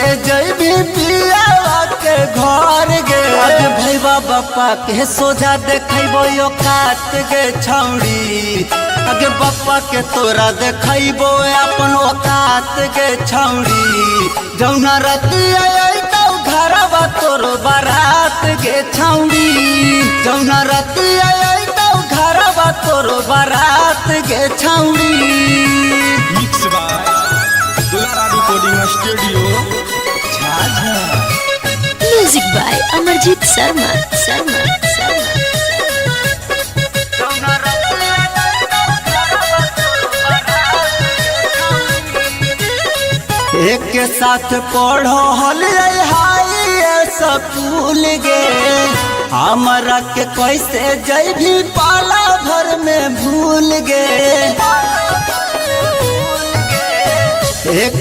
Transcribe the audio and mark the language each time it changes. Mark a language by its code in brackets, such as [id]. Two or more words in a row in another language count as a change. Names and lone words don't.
[mag] जइबी पिया के घर गे आज भैया बापा के सोझा देखैबो यो काट गे छौड़ी आगे बापा के तोरा देखैबो अपन औकात गे छौड़ी जौना राती आई तो घरवा तोर बारात गे छौड़ी जौना राती आई तो घरवा तोर बारात गे छौड़ी [en] mix by Dulara recording studio Jhajha music by Amarjeet Sharma Sharma [mag] एक के साथ पढ़ो हल [en] high school [mag] गे हमरा के कैसे जइबी पाला भर में भूल गे एक